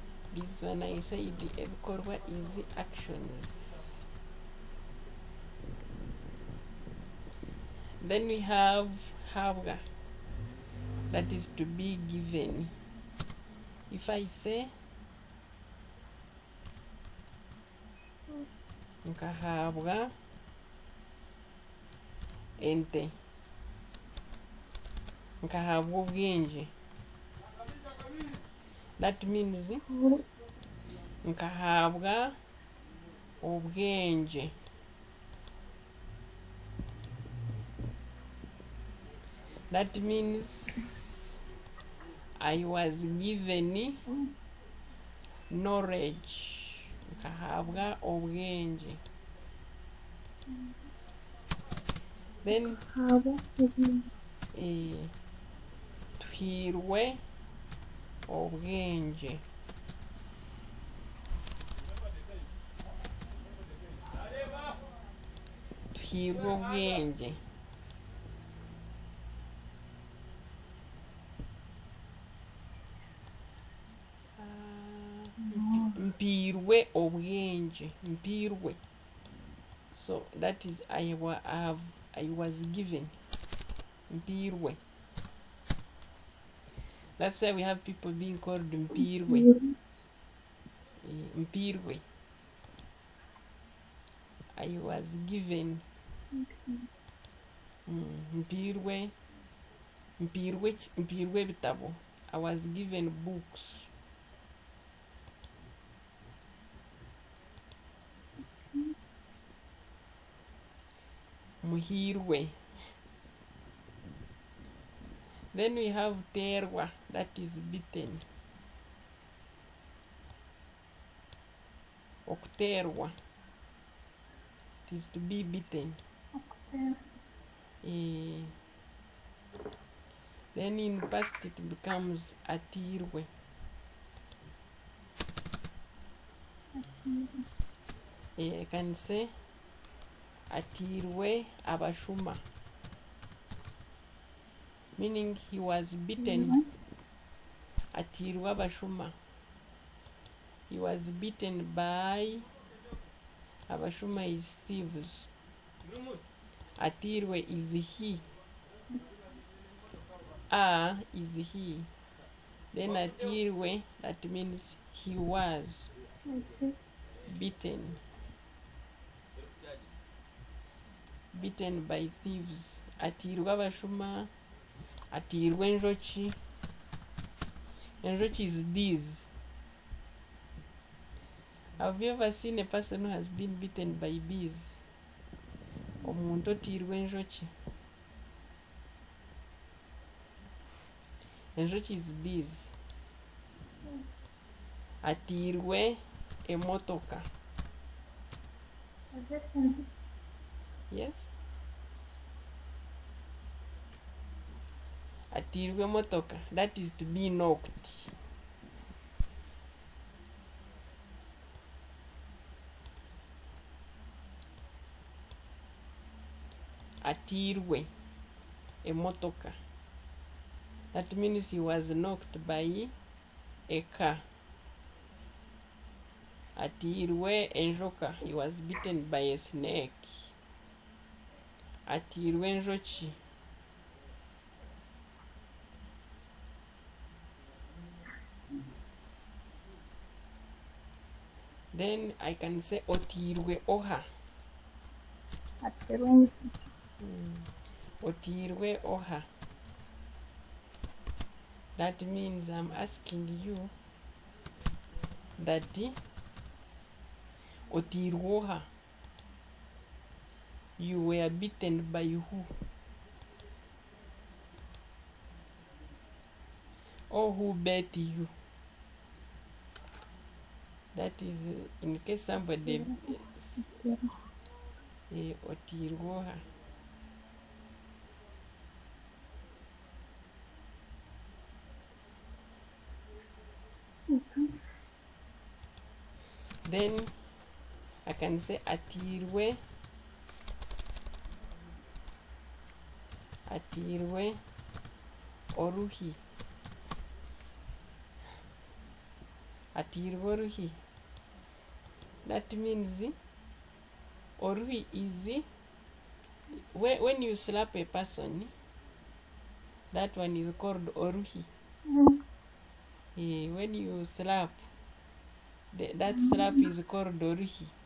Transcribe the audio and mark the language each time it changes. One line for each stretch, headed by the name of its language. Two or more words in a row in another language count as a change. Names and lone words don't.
English: This one I say the ebikorwa is actions. Then we have habwa, that is to be given. If I say
Nyankole: nkahabwa ente, nkahabwa obwingi,
English: that means
Nyankole: nkahabwa obwingi.
English: That means I was given knowledge.
Nyankole: Nkahabwa obwingi. Then tuhirwe obwingi. Tuhirwe obwingi. Mpirwe obwingi. Mpirwe.
English: So that is I was given.
Nyankole: Mpirwe.
English: That's why we have people being called Mpirwe. Mpirwe. I was given.
Nyankole: Mpirwe. Mpirwe bitabo.
English: I was given books. Muhirwe. Then we have terwa, that is bitten. Okterwa, it is to be bitten. Then in past it becomes atirwe. I can say
Nyankole: atirwe abashuma,
English: meaning he was beaten.
Nyankole: Atirwe abashuma,
English: he was beaten by abashuma is thieves. Atirwe is he. Is he. Then atirwe, that means he was beaten. Beaten by thieves.
Nyankole: Atirwe abashuma. Atirwe enjoki.
English: Enjoki is bees. Have you ever seen a person who has been beaten by bees?
Nyankole: Omuntu otirwe enjoki. Enjoki
English: is bees.
Nyankole: Atirwe emotoka.
English: Yes?
Nyankole: Atirwe motoka,
English: that is to be knocked.
Nyankole: Atirwe emotoka,
English: that means he was knocked by a car.
Nyankole: Atirwe enjoka,
English: he was bitten by a snake.
Nyankole: Atirwe enjoki.
English: Then I can say
Nyankole: otirwe oha. Otirwe oha.
English: That means I'm asking you that
Nyankole: otirwe oha,
English: you were beaten by who? Or who bet you? That is in case somebody otirwoha. Then I can say
Nyankole: atirwe oruhi. atirwe oruhi.
English: That means oruhi is when you slap a person, that one is called oruhi. When you slap, that slap is called oruhi.